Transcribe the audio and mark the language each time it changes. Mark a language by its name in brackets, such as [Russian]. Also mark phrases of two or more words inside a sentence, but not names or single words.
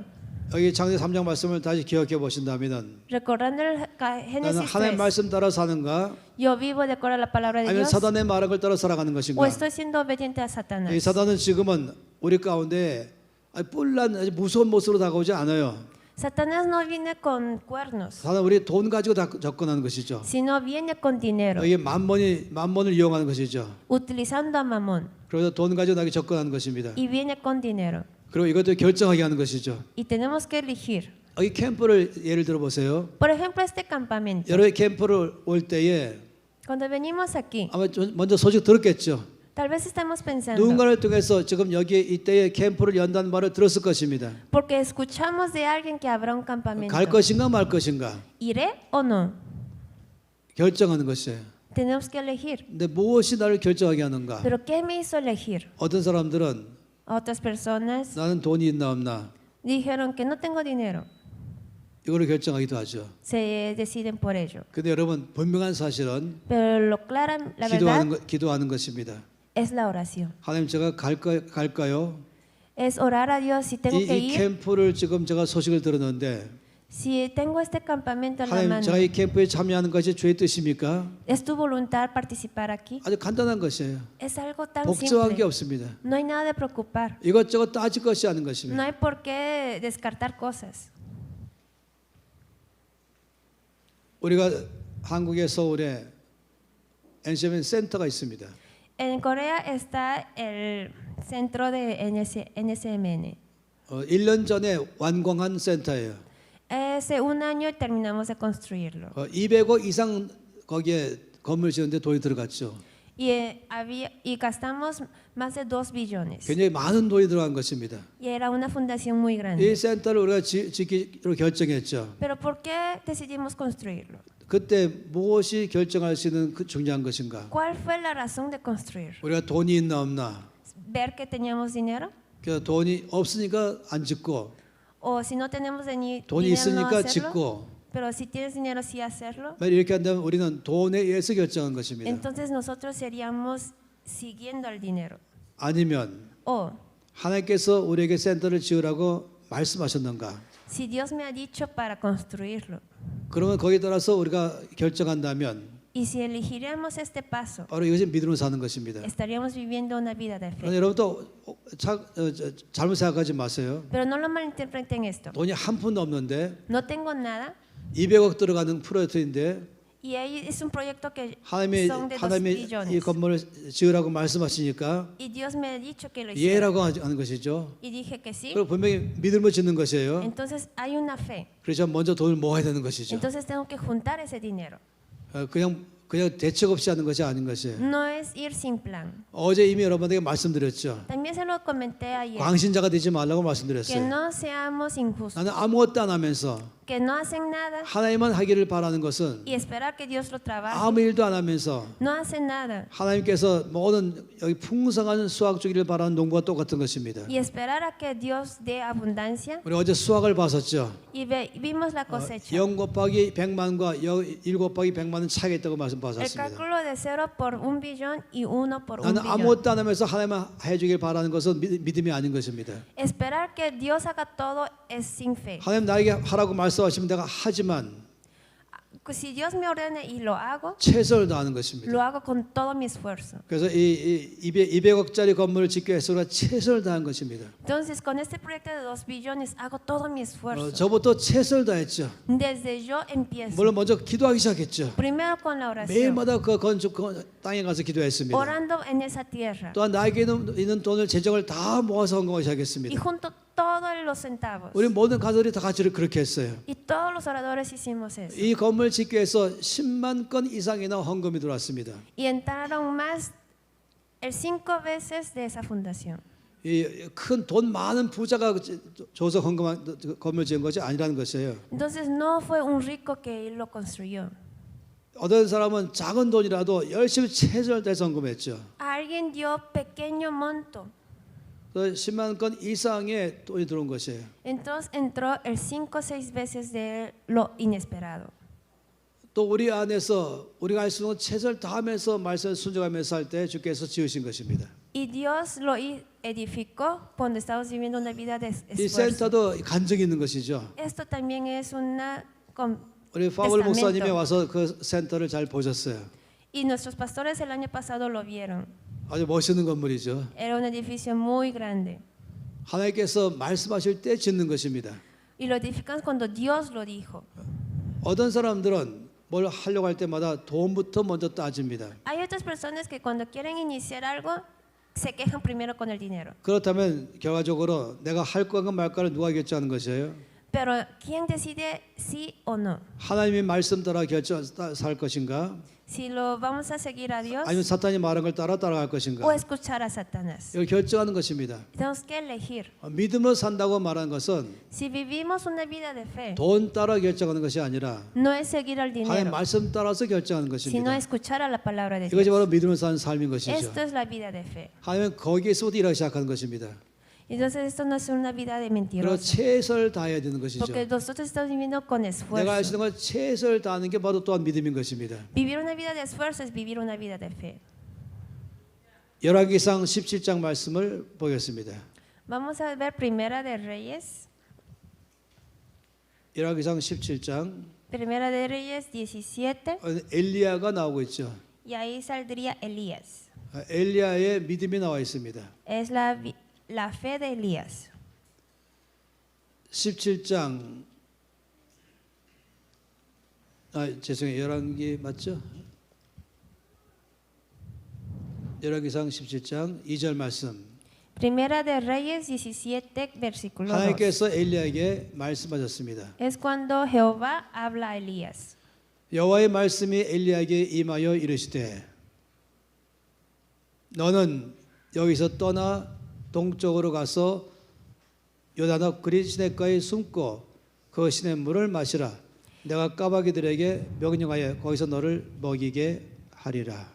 [Korean] 여기 창세기 3장 말씀을 다시 기억해 보신다면 [Spanish] recordando el [Korean] 나는 [Spanish] Génesis [Korean] 하나님 [Spanish] 3, [Korean] 말씀 따라 사는가? [Spanish] yo vivo de acuerdo a la palabra de [Korean] 아니면 [Spanish] Dios [Korean] 사단의 말한 걸 따라 살아가는 [Spanish] o [Korean] 것인가? [Spanish] estoy siendo obediente a [Korean] 이 [Spanish] Satanás. [Korean] 사단은 지금은 우리 가운데 뿔난 아주 무서운 모습으로 다가오지 않아요. [Spanish] Satanás no viene con cuernos, [Korean] 사단 우리 돈 가지고 접근하는 것이죠. [Spanish] sino viene con dinero, [Korean] 이게 만몬을 이용하는 것이죠. [Spanish] utilizando a Mamón. [Korean] 그래서 돈 가지고 나에게 접근하는 것입니다. [Spanish] Y viene con dinero. [Korean] 그리고 이것도 결정하게 하는 것이죠. [Spanish] Y tenemos que elegir. [Korean] 여기 캠프를 예를 들어 보세요. [Spanish] Por ejemplo, este campamento. [Korean] 여러분 캠프를 올 때에 [Spanish] Cuando venimos aquí, [Korean] 아마 먼저 소식 들었겠죠. [Spanish] tal vez estamos pensando, [Korean] 누군가를 통해서 지금 여기 이때에 캠프를 연다는 말을 들었을 것입니다. [Spanish] porque escuchamos de alguien que habrá un campamento. [Korean] 갈 것인가 말 것인가 [Spanish] ¿Iré o no? [Korean] 결정하는 것이에요. [Spanish] Tenemos que elegir. [Korean] 근데 무엇이 나를 결정하게 하는가? [Spanish] Pero ¿qué me hizo elegir? [Korean] 어떤 사람들은 [Spanish] Otras personas [Korean] 나는 돈이 있나 없나 [Spanish] dijeron que no tengo dinero. [Korean] 이거를 결정하기도 하죠. [Spanish] Se deciden por ello. [Korean] 근데 여러분 분명한 사실은 [Spanish] Pero la verdad [Korean] 기도하는 것입니다. [Spanish] es la oración. [Korean] 하나님 제가 갈까요? [Spanish] Es orar a Dios si tengo que [Korean] 이 [Spanish] ir. [Korean] 캠프를 지금 제가 소식을 들었는데 [Spanish] Si tengo este campamento en la [Korean] 하나님 [Spanish] mano, [Korean] 제가 이 캠프에 참여하는 것이 주의 뜻입니까? [Spanish] ¿es tu voluntad participar aquí? [Korean] 아주 간단한 것이에요. [Spanish] Es algo tan [Korean] 복잡한 게 [Spanish] simple. [Korean] 없습니다. [Spanish] No hay nada de preocupar. [Korean] 이것저것 따질 것이 아닌 [Spanish] No [Korean] 것입니다. [Spanish] hay por qué descartar cosas. [Korean] 우리가 한국의 서울에 NCM 센터가 있습니다. [Spanish] En Corea está el centro de NSMN. [Korean] 1년 전에 완공한 센터예요. [Spanish] Hace un año terminamos de construirlo. [Korean] 200억 이상 거기에 건물 지었는데 돈이 들어갔죠. [Spanish] Y gastamos más de 2 billones. [Korean] 굉장히 많은 돈이 들어간 것입니다. [Spanish] Y era una fundación muy [Korean] 이 [Spanish] grande. [Korean] 센터를 우리가 짓기로 결정했죠. [Spanish] Pero ¿por qué decidimos construirlo? [Korean] 그때 무엇이 결정할 수 있는 그 중요한 것인가? [Spanish] ¿Cuál fue la razón de construir? [Korean] 우리가 돈이 있나 없나? [Spanish] ¿Ver que teníamos dinero? [Korean] 그래서 돈이 없으니까 안 짓고 [Spanish] ¿O si no tenemos [Korean] 돈이 [Spanish] dinero no [Korean] 있으니까 [Spanish] hacerlo? [Korean] 짓고 [Spanish] Pero si tienes dinero sí hacerlo. [Korean] 이렇게 한다면 우리는 돈에 의해서 결정한 것입니다. [Spanish] Entonces nosotros seríamos siguiendo al dinero. [Korean] 아니면 [Spanish] O [Korean] 하나님께서 우리에게 센터를 지으라고 말씀하셨는가? [Spanish] Si Dios me ha dicho para construirlo. [Korean] 그러면 거기에 따라서 우리가 결정한다면 [Spanish] Y si elegiremos este paso, [Korean] 바로 이것이 믿음으로 사는 것입니다. [Spanish] estaríamos viviendo una vida de [Korean] 그러나 [Spanish] fe. [Korean] 여러분 또 잘못 생각하지 마세요. [Spanish] Pero no lo malinterpreten esto. [Korean] 돈이 한 푼도 없는데 [Spanish] No tengo nada [Korean] 200억 들어가는 프로젝트인데 [Spanish] y ahí es un proyecto que [Korean] 하나님이 [Spanish] son de 2 [Korean] 이 [Spanish] billones. [Korean] 건물을 지으라고 말씀하시니까 [Spanish] Y Dios me ha dicho que lo hiciera. [Korean] 예라고 하는 것이죠. [Spanish] Y dije que sí. [Korean] 그리고 분명히 믿음으로 짓는 것이에요. [Spanish] Entonces hay una fe. [Korean] 그래서 먼저 돈을 모아야 되는 것이죠. [Spanish] Entonces tengo que juntar ese dinero. [Korean] 그냥 대책 없이 하는 것이 아닌 것이에요. [Spanish] No es ir sin plan. [Korean] 어제 이미 여러분에게 말씀드렸죠. [Spanish] También se lo comenté ayer. [Korean] 광신자가 되지 말라고 [Spanish] Que [Korean] 말씀드렸어요. [Spanish] no seamos injustos. [Korean] 나는 아무것도 안 하면서 [Spanish] Que no hacen nada [Korean] 하나님만 하기를 바라는 것은 [Spanish] y esperar que Dios lo trabaje. [Korean] 아무 일도 안 하면서 [Spanish] No hacen nada. [Korean] 하나님께서 모든 여기 풍성한 수확 주기를 바라는 농부와 똑같은 것입니다. [Spanish] Y esperar a que Dios dé abundancia. [Korean] 우리 어제 수확을 봤었죠. [Spanish] Y vimos la cosecha. [Korean] 0 곱하기 100만과 1 곱하기 100만은 차이가 있다고 말씀 [Spanish] El [Korean] 봤었습니다. [Spanish] cálculo de 0 por 1 billón y 1 por 1 [Korean] 나는 [Spanish] billón. [Korean] 아무것도 안 하면서 하나님만 해주길 바라는 것은 믿음이 아닌 것입니다. [Spanish] Esperar que Dios haga todo es sin fe. [Korean] 하나님 나에게 하라고 말씀하시면 내가 하지만 [Spanish] Si Dios me ordena y lo hago, [Korean] 최선을 다하는 것입니다. [Spanish] lo hago con todo mi esfuerzo. [Korean] 그래서 이 200억짜리 건물을 짓기 위해서 우리가 최선을 다한 것입니다. [Spanish] Entonces, con este proyecto de 2 billones hago todo mi esfuerzo. [Korean] 저부터 최선을 다했죠. [Spanish] Desde yo empiezo. [Korean] 물론 먼저 기도하기 시작했죠. [Spanish] Primero con la oración. [Korean] 매일마다 그 건축 땅에 가서 기도했습니다. [Spanish] Orando en esa tierra. [Korean] 또한 나에게 있는 돈을 재정을 다 모아서 헌금하기 [Spanish] Y [Korean] 시작했습니다. [Spanish] junto todos los centavos. [Korean] 우리 모든 가족들이 다 같이 그렇게 했어요. [Spanish] Y todos los oradores hicimos eso. [Korean] 이 건물 짓기 위해서 10만 건 이상이나 헌금이 들어왔습니다. [Spanish] Y entraron más, el 5 veces de esa fundación. [Korean] 이 큰 돈 많은 부자가 줘서 건물 지은 것이 아니라는 것이에요. [Spanish] Entonces no fue un rico que él lo construyó. [Korean] 어떤 사람은 작은 돈이라도 열심히 최선을 다해서 헌금했죠. [Spanish] Alguien dio pequeño monto. [Korean] 10만 건 이상의 돈이 들어온 것이에요. [Spanish] Entonces entró el 5 o 6 veces de lo inesperado. [Korean] 또 우리 안에서 우리가 할 수 있는 최선을 다하면서 말씀을 순종하면서 할 때 주께서 지으신 것입니다. [Spanish] Y Dios lo edificó cuando estamos viviendo una vida de [Korean] 이 [Spanish] esfuerzo. [Korean] 센터도 간증이 있는 것이죠. [Spanish] Esto también es una [Korean] 우리 파울 목사님이 [Spanish] testamento. [Korean] 와서 그 센터를 잘 보셨어요. [Spanish] Y nuestros pastores el año pasado lo vieron. [Korean] 아주 멋있는 건물이죠. [Spanish] Era un edificio muy grande. [Korean] 하나님께서 말씀하실 때 짓는 것입니다. [Spanish] Y lo edificamos cuando Dios lo dijo. [Korean] 어떤 사람들은 뭘 하려고 할 때마다 돈부터 먼저 따집니다. [Spanish] Hay otras personas que cuando quieren iniciar algo se quejan primero con el dinero. [Korean] 그렇다면 결과적으로 내가 할 거가 말까를 누가 결정하는 것이에요? [Spanish] Pero ¿quién decide sí o no? [Korean] 하나님의 말씀 따라 살 것인가? [Spanish] Si lo vamos a seguir a Dios [Korean] 아니면 사탄이 말한 걸 따라갈 [Spanish] o [Korean] 것인가? [Spanish] escuchar a Satanás. [Korean] 이걸 결정하는 것입니다. [Spanish] Tenemos que elegir. [Korean] 믿음으로 산다고 말하는 것은 [Spanish] Si vivimos una vida de fe, [Korean] 돈 따라 결정하는 것이 아니라 [Spanish] no es seguir al [Korean] 하나님 [Spanish] dinero, [Korean] 말씀 따라서 결정하는 [Spanish] sino [Korean] 것입니다. [Spanish] escuchar a la palabra de [Korean] 이것이 [Spanish] Dios. [Korean] 바로 믿음으로 사는 삶인 것이죠. [Spanish] Esto es la vida de fe. [Korean] 하나님은 거기에서부터 일하기 시작하는 것입니다. [Spanish] Entonces esto no es una vida de [Korean] 그리고 [Spanish] mentiroso, [Korean] 최선을 다해야 되는 것이죠. [Spanish] porque nosotros estamos viviendo con [Korean] 내가 할 수 [Spanish] esfuerzo. [Korean] 있는 건 최선을 다하는 게 바로 또한 믿음인 것입니다. [Spanish] Vivir una vida de esfuerzo es vivir una vida de fe. [Korean] 열왕기상 17장 말씀을 보겠습니다. [Spanish] Vamos a ver Primera de Reyes, [Korean] 열왕기상 17장 [Spanish] Primera de Reyes 17, [Korean] 엘리야가 나오고 있죠. [Spanish] y ahí saldría Elías. [Korean] 엘리야의 믿음이 나와 있습니다. [Spanish] Es la fe de Elías. [Korean] 17장 죄송해요. 열왕기 맞죠? 열왕기상 17장 2절 말씀. [Spanish] Primera de Reyes 17, versículo 2. [Korean] 하나님께서 엘리야에게 말씀하셨습니다. [Spanish] Es cuando Jehová habla a Elías. [Korean] 여호와의 말씀이 엘리야에게 임하여 이르시되 너는 여기서 떠나 동쪽으로 가서 요단河그리 시냇가에 숨고 그 시냇물을 마시라. 내가 까마귀들에게 명령하여 거기서 너를 먹이게 하리라.